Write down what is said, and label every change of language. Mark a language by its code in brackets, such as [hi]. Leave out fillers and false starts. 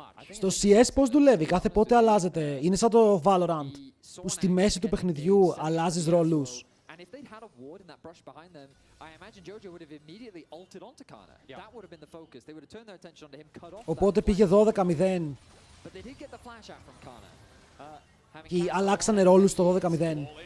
[el] Στο CS πώς δουλεύει, κάθε πότε αλλάζεται. Είναι σαν το Valorant, που στη μέση του παιχνιδιού αλλάζεις ρόλους. [en] And if they'd had a ward in that brush behind them, I imagine Jojo would have immediately ulted onto Kana. That would have been the focus. They would have turned their attention onto him, cut off. [el] Οπότε πήγε 12-0. [en] But they did get the flash out from Kana. [el] Και αλλάξανε ρόλους στο 12-0.